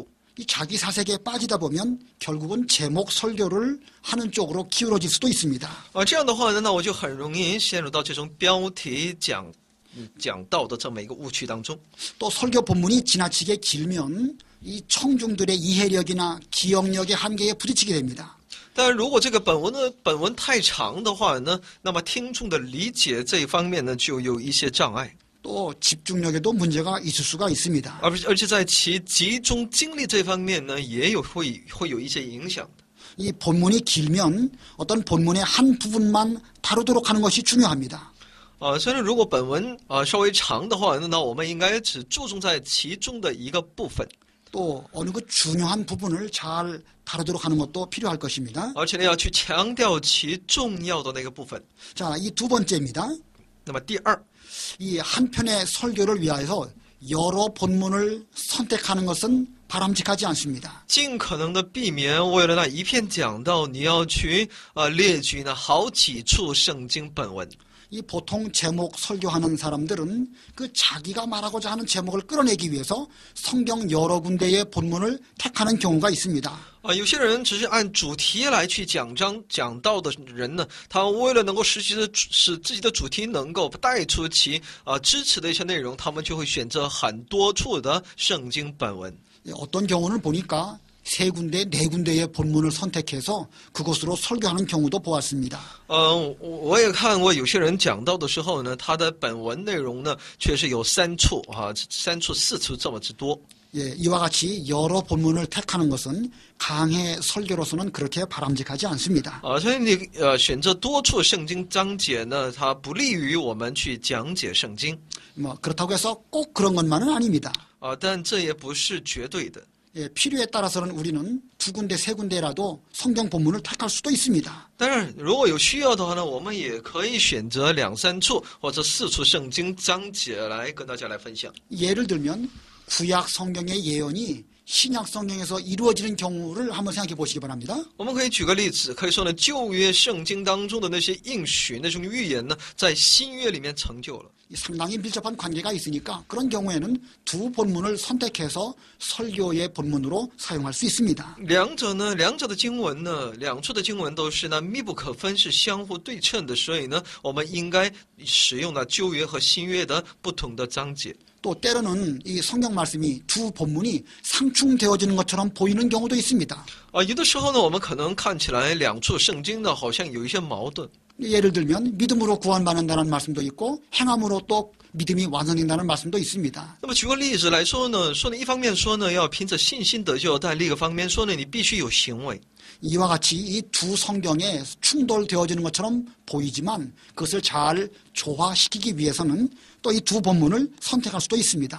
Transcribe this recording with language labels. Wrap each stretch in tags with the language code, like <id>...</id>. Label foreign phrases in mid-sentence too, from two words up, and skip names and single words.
<ko>이 자기 사색에 빠지다 보면 결국은 제목 설교를 하는 쪽으로 기울어질 수도 있습니다.</ko> <zh>这样的话呢，那我就很容易陷入到这种标题讲道的这么一个误区当中。</zh> <ko>또 설교 본문이 지나치게 길면 이 청중들의 이해력이나 기억력의 한계에 부딪히게 됩니다.</ko> <zh>但如果这个本文太长的话呢，那么听众的理解这一方面呢，就有一些障碍。</zh> <ko>또 집중력에도 문제가 있을 수가 있습니다.</ko> <zh>而且在其集中精力这方面呢，也会有一些影响的。</zh> <ko>이 본문이 길면 어떤 본문의 한 부분만 다루도록 하는 것이 중요합니다.</ko> <zh>虽然如果本文稍微长的话，那我们应该只注重在其中的一个部分。</zh> <ko>또 어느 그 중요한 부분을 잘 다루도록 하는 것도 필요할 것입니다.</ko> <zh>而且呢，要去强调其重要的那个部分。</zh> <ko>자, 이 두 번째입니다.</ko> <zh>那么第二，</zh> <ko>이 한 편의 설교를 위하여서 여러 본문을 선택하는 것은 바람직하지 않습니다.</ko> <zh>尽可能的避免为了那一篇讲道，你要去列举呢好几处圣经本文。</zh> <ko>이 보통 제목 설교하는 사람들은 그 자기가 말하고자 하는 제목을 끌어내기 위해서 성경 여러 군데의 본문을 택하는 경우가 있습니다.</ko> <zh>有些人只是按主题来去讲道的人呢，他为了能够使自己的主题能够带出其支持的一些内容，他们就会选择很多处的圣经本文。</zh> <ko>어떤 경우는 보니까 세 군데, 네 군데의 본문을 선택해서 그곳으로 설교하는 경우도 보았습니다.</ko> <zh>我也看过有些人讲到的时候呢，他的本文内容呢，确实有3处4处这么之多。</zh> <ko>예, 이와 같이 여러 본문을 택하는 것은 강해 설교로서는 그렇게 바람직하지 않습니다.</ko> <zh>所以你选择多处圣经章节呢，它不利于我们去讲解圣经。</zh> <ko>뭐 그렇다고 해서 꼭 그런 것만은 아닙니다.</ko> <zh>但这也不是绝对的。</zh> <ko>예, 필요에 따라서는 우리는 두 군데, 세 군데라도 성경 본문을 택할 수도 있습니다.</ko> <zh>当然，如果有需要的话呢，我们也可以选择2、3处或者4处圣经章节来跟大家来分享。</zh> <ko>예를 들면 구약 성경의 예언이 신약 성경에서 이루어지는 경우를 한번 생각해 보시기 바랍니다.</ko> <zh>我们可以举个例子，可以说呢，旧约圣经当中的那些应许、那种预言呢，在新约里面成就了。</zh> <ko>상당히 밀접한 관계가 있으니까 그런 경우에는 두 본문을 선택해서 설교의 본문으로 사용할 수 있습니다.</ko> <zh>两者的经文呢，两处的经文都是呢密不可分，是相互对称的，所以呢，我们应该使用呢旧约和新约的不同的章节。</zh> <ko>또 때로는 이 성경 말씀이 두 본문이 상충되어지는 것처럼 보이는 경우도 있습니다.</ko> <zh>有的时候呢，我们可能看起来两处圣经呢，好像有一些矛盾。</zh> <ko>예를 들면 믿음으로 구원받는다는 말씀도 있고 행함으로 또 믿음이 완성된다는 말씀도 있습니다.</ko> <zh>那么举个例子来说呢，一方面说呢，要凭着信心得救，但另一个方面说呢，你必须有行为。</zh> <ko>이와 같이 이 두 성경에 충돌되어지는 것처럼 보이지만 그것을 잘 조화시키기 위해서는 또 이 두 본문을 선택할 수도 있습니다.</ko>